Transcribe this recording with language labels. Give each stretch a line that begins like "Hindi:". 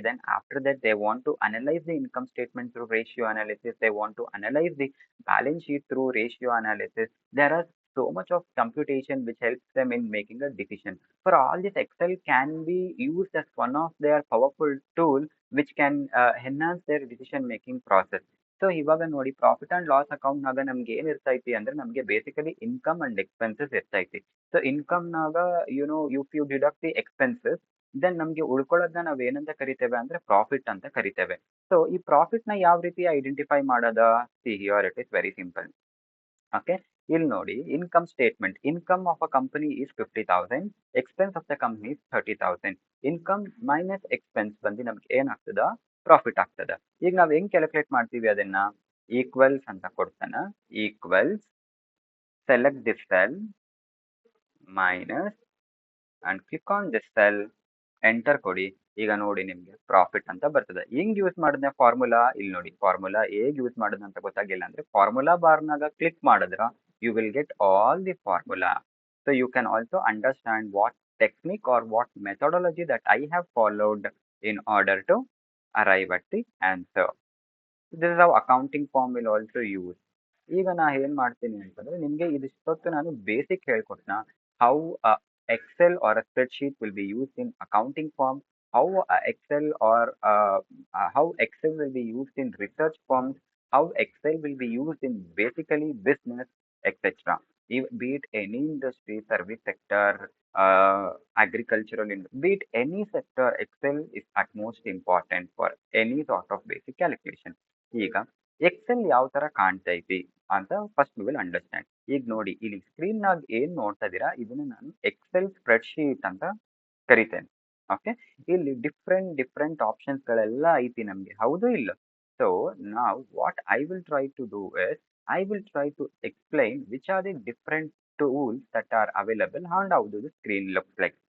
English: Then after that, they want to analyze the income statement through ratio analysis. They want to analyze the balance sheet through ratio analysis. There are so much of computation which helps them in making a decision. For all this, Excel can be used as one of their powerful tool which can enhance their decision making process.
Kannada: So ಇವಾಗ ನೋಡಿ profit and loss account ನಾಗ ನಮ್ಗೆ ಏನ್ ಇರ್ತೈತಿ ಅಂದ್ರೆ ನಮ್ಗೆ basically income and expenses ಇರ್ತೈತಿ. So income ನಾಗ
English: if you deduct the expenses then
Kannada: ನಮ್ಗೆ ಉಳ್ಕೊಳ್ಳೋದನ್ನ ನಾವ್ ಏನಂತ ಕರಿತೇವೆ ಅಂದ್ರೆ ಪ್ರಾಫಿಟ್ ಅಂತ ಕರಿತೇವೆ. ಸೊ ಈ ಪ್ರಾಫಿಟ್ ನ ಯಾವ ರೀತಿ ಐಡೆಂಟಿಫೈ ಮಾಡೋದ?
English: See here it is very simple. Okay, you'll
Kannada: nodi
English: income statement. Income of a company is 50,000. Expense of the company is 30,000. Income minus expense
Kannada: ಬಂದು ನಮ್ಗೆ ಏನಾಗ್ತದ? ಪ್ರಾಫಿಟ್ ಆಗ್ತದ. ಈಗ ನಾವ್ ಹೆಂಗ್ ಕ್ಯಾಲ್ಕುಲೇಟ್ ಮಾಡ್ತೀವಿ ಅದನ್ನ? ಈಕ್ವಲ್ಸ್ ಅಂತ ಕೊಡ್ತಾನ.
English: equals select this cell minus and click on this cell,
Kannada: enter ಕೊಡಿ. ಈಗ ನೋಡಿ ನಿಮ್ಗೆ ಪ್ರಾಫಿಟ್ ಅಂತ ಬರ್ತದೆ. ಹೆಂಗ್ ಯೂಸ್ ಮಾಡಿದ್ನ ಫಾರ್ಮುಲಾ? ಇಲ್ಲಿ ನೋಡಿ ಫಾರ್ಮುಲಾ ಹೇಗ್ ಯೂಸ್ ಮಾಡೋದು ಅಂತ ಗೊತ್ತಾಗಿಲ್ಲ ಅಂದ್ರೆ ಫಾರ್ಮುಲಾ ಬಾರ್ನಾಗ ಕ್ಲಿಕ್ ಮಾಡಿದ್ರ
English: You will get all the formula. So you can also understand what technique or what methodology that I have followed in order to arrive at the answer. This is how accounting firm will also use.
Kannada: ಈಗ ನಾ ಏನ್ ಮಾಡ್ತೀನಿ ಅಂತಂದ್ರೆ ನಿಮ್ಗೆ ಇದಿಷ್ಟೊತ್ತು ನಾನು basic ಹೇಳ್ಕೊಟ್ನ.
English: How Excel or a spreadsheet will be used in accounting firm, how Excel or how Excel will be used in research firms, how Excel will be used in basically business, etc. Be it any industry, service sector, agricultural, be it any sector, Excel is at most important for any sort of basic calculation.
Kannada: ಈಗ Excel ಯಾವ ತರ ಕಾಣ್ತೈತಿ ಅಂತ
English: First we will understand.
Kannada: ಈಗ ನೋಡಿ ಇಲ್ಲಿ screen ನಾಗ ಏನ್ ನೋಡ್ತಾ ಇದೀರಾ ಇದನ್ನ ನಾನು ಎಕ್ಸೆಲ್ ಸ್ಪ್ರೆಡ್ ಶೀಟ್ ಅಂತ ಕರಿತೇನೆ. ಓಕೆ, ಇಲ್ಲಿ ಡಿಫ್ರೆಂಟ್ ಆಪ್ಷನ್ಸ್ ಗಳೆಲ್ಲ ಐತಿ ನಮ್ಗೆ, ಹೌದು ಇಲ್ಲ?
English: so
Kannada: ನಾವು
English: What I will try to do is I will try to explain which are the different tools that are available and how do the screen looks like.